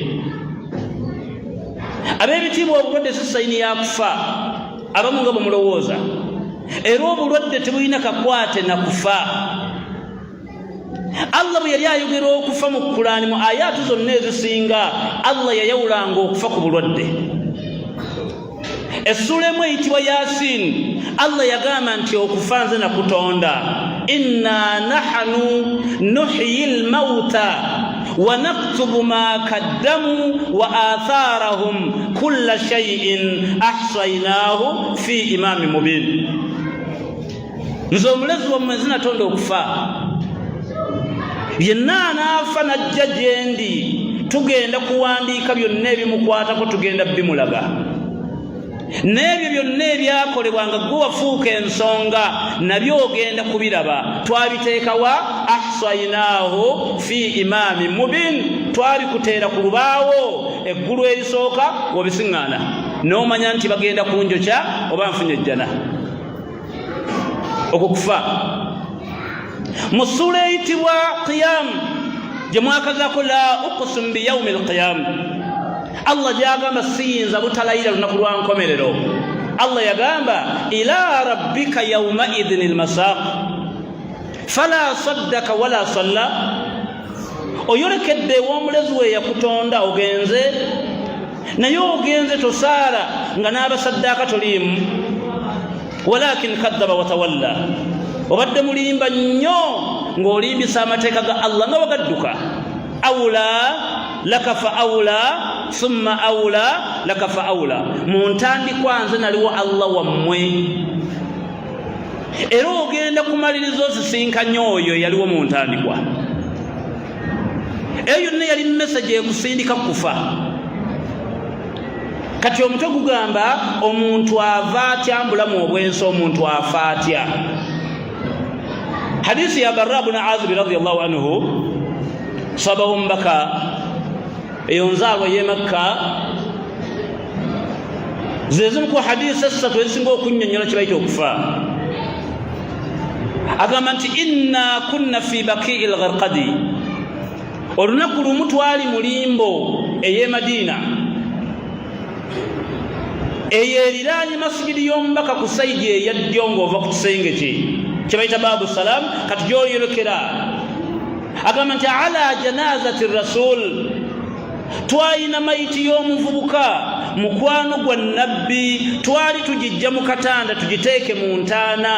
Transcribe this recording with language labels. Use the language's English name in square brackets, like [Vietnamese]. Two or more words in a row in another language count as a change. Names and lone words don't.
[Ganda] Ab'ebitiibwa obulwadde si sayini ya kufa, abamu nga bwe mulowooza, era obulwadde tebulina kakwate na kufa. Allah bwe yali ayogera okufa mu Qur'ani mu ayatu zonna ezisinga, Allah yayawulanga okufa ku bulwadde. Essula emu eyitibwa Yasin, Allah yagamba nti okufa nze nakutonda, [Arabic] إنا نحن نحيي الموتى ونكتب ما قدموا وآثارهم كل شيء أحصيناه في إمام مبين. [Ganda] Nze omulezi wammwe nze natonda okufa. Yenna anaafa najja gyendi, tugenda kuwandiika byonna ebimukwatako, tugenda bimulaga. N'ebyo byonna ebyakolebwanga gwe wafuuka ensonga nabyo ogenda kubiraba. Twabiteeka wa? [Arabic] أحصيناه في إمام مبين, [Ganda] twabikuteera ku lubaawo eggulu erisooka wabisiŋŋaana, n'omanya nti bagenda kunjokya oba nfunye ejjana. Okwo kufa. Mu ssuula eyitibwa Qiyam gye mwakazaako [Arabic] لا أقسم بيوم القيامة, [Ganda] Allah gyagamba siyinza butalayira lunaku lwa nkomerero. Allah yagamba [Arabic] إلى ربك يومئذ المساق فلا صدق ولا صلى. [Ganda] Oyolekedde ew'omulezi we yakutonda ogenze, naye ogenze tosaala nga n'abasaddaaka toliimu. [Arabic] ولكن كذب وتولى, [Ganda] obadde mulimba nnyo ng'olimbisa amateeka ga Allah nga wagadduka. [Arabic] أولى لك فأولى ثم أولى لك فأولى. [Ganda] Mu ntandikwa nze naliwo Allah wammwe, era ogenda kumaliriza osisinkanye oyo yaliwo mu ntandikwa. Eyo yonna yali message ekusindika kufa. Kati omutwe gugamba omuntu ava atya mbulamu obwensi, omuntu afa atya. Hadisi ya Barra ibn Azib [Arabic] رضي الله عنه, [Ganda] sababu mbaka eyo nzaalwa y'e Makka, zezimu ku hadisi essatu ezisinga okunnyonnyola kye bayita okufa. Agamba nti [Arabic] إنا كنا في بقيع الغرقد, [Ganda] olunaku lumu twali mu limbo ey'e Madina, eyo eriraanye masijidi y'omubaka ku sayidi eya ddyo ng'ova ku kisenge kye bayita Babu Salam, kati gy'oyolekera. Agamba nti [Arabic] على جنازة رسول, [Ganda] twalina mayiti y'omuvubuka mukwano gwa nabbi, twali tugijja mu katanda tugiteeke mu ntaana.